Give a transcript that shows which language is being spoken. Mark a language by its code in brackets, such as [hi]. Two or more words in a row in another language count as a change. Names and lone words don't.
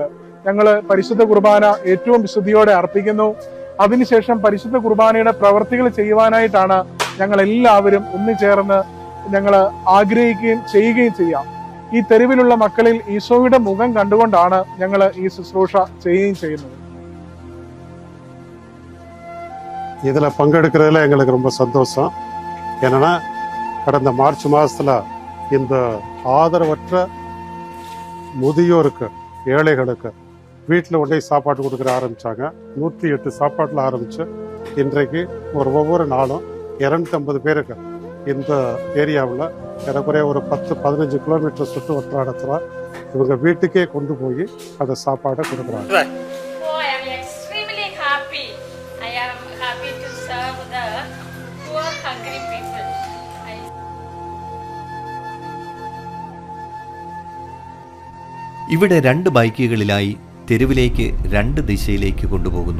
[ml] ഞങ്ങൾ പരിശുദ്ധ കുർബാന ഏറ്റവും വിശുദ്ധിയോടെ അർപ്പിക്കുന്നു. അതിനുശേഷം പരിശുദ്ധ കുർബാനയുടെ പ്രവൃത്തികൾ ചെയ്യുവാനായിട്ടാണ് ഞങ്ങൾ എല്ലാവരും ഒന്നുചേർന്ന് ഞങ്ങൾ ആഗ്രഹിക്കുകയും ചെയ്യുകയും ചെയ്യാം. ഈ തെരുവിലുള്ള മക്കളിൽ ഈശോയുടെ മുഖം കണ്ടുകൊണ്ടാണ് ഞങ്ങൾ ഈ ശുശ്രൂഷ ചെയ്യുകയും ചെയ്യുന്നത്. [ta] இதில் பங்கெடுக்கிறதுல எங்களுக்கு ரொம்ப சந்தோஷம். ஏன்னா கடந்த மார்ச் மாதத்தில் இந்த ஆதரவற்ற முதியோருக்கு, ஏழைகளுக்கு வீட்டில் உடனே சாப்பாடு கொடுக்குற ஆரம்பித்தாங்க. 108 சாப்பாட்டில் ஆரம்பித்து இன்றைக்கு ஒவ்வொரு நாளும் 250 பேருக்கு இந்த ஏரியாவில் ஏறக்குறைய ஒரு 10-15 கிலோமீட்டர் சுற்று வட்டாரத்தில் இவங்க வீட்டுக்கே கொண்டு போய் அந்த சாப்பாடை கொடுக்குறாங்க. [ml] ഇവിടെ 2 ബൈക്കുകളിലായി തെരുവിലേക്ക് 2 ദിശയിലേക്ക് കൊണ്ടുപോകുന്നു.